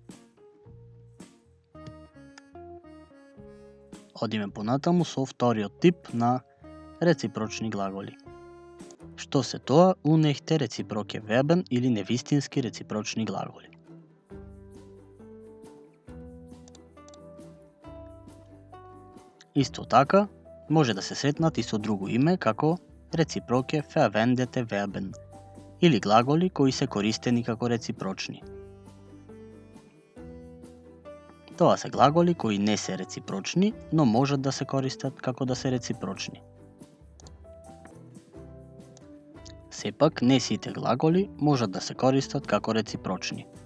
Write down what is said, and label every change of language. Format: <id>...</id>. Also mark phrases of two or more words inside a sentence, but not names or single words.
<mk>Одиме понатаму со вториот тип на реципрочни глаголи. Што се тоа</mk> <de>unechte reciproke Verben</de> <mk>или невистински реципрочни глаголи? Исто така, може да се сретнат и со друго име како</mk> <de>reciproke verwendete Verben</de> <mk>или глаголи кои се користени како реципрочни. Тоа се глаголи кои не се реципрочни, но можат да се користат како да се реципрочни. Сепак, не сите глаголи можат да се користат како реципрочни.</mk>